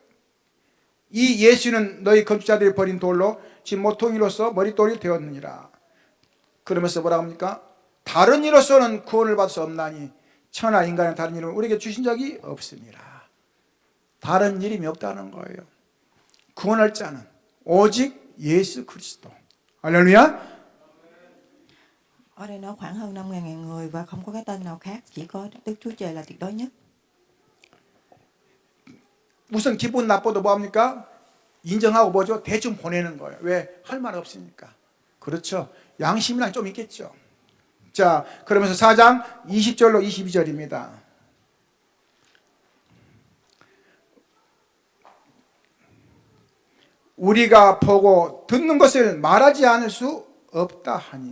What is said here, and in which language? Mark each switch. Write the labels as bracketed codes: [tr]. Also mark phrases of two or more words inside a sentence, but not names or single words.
[ko] 이 예수는 너희 건축자들이 버린 돌로 지금 모퉁이로서 머릿돌이 되었느니라. 그러면서 뭐라고 합니까? 다른 이로서는 구원을 받을 수 없나니 천하 인간의 다른 이름을 우리에게 주신 적이 없습니다. 다른 이름이 없다는 거예요. 구원할 자는 오직 예수 그리스도. 할렐루야. [vi] Ở đây nó khoảng hơn 5.000 người và không có cái tên nào khác, chỉ có Đức Chúa Trời là tuyệt đối nhất. [ko] 우선 기분 나빠도 뭐합니까? 인정하고 뭐죠? 대충 보내는 거예요. 왜? 할 말 없으니까. 그렇죠. 양심이랑 좀 있겠죠. 자, 그러면서 4장 20절로 22절입니다. 우리가 보고 듣는 것을 말하지 않을 수 없다 하니.